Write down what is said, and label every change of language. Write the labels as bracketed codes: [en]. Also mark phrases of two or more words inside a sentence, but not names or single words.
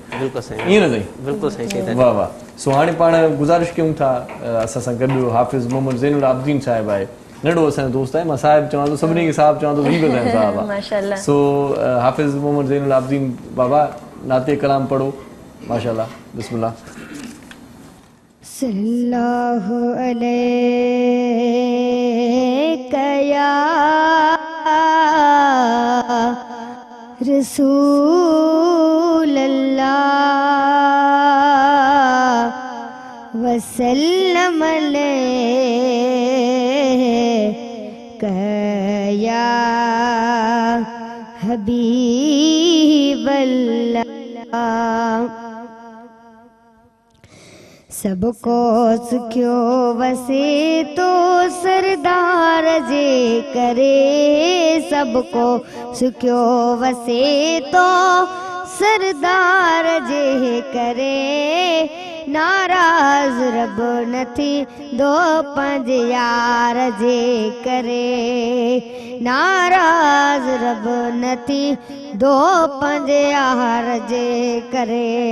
[sd] बिल्कुलु सही, ईअं न साईं? बिल्कुलु सही। वाह वाह। सो हाणे पाण गुज़ारिश कयूं था, असां सां गॾु हाफ़िज़ मोहम्मद ज़ैनुल आबिदीन साहिबु आहे, नंढो असांजो दोस्त आहे, मां साहिबु चवां थो, सभिनी खे साहिबु चवां थो, ही बि असांजो साहिबु आहे। माशाअल्लाह। सो हाफ़िज़ मोहम्मद ज़ैनुल आबिदीन बाबा नाते कलाम पढ़ो, [ar] ما شاء الله، بسم الله. صلى الله عليك يا رسول الله وسلم عليك يا حبيب الله. [sd] सबको सुखियो वसे तो सरदार जे करे, सबको सुखियो वसे तो सरदार जे करे, नाराज़ रब नथी दो पंज यार जे करे, नाराज़ रब नथी दो पंज यार जे करे।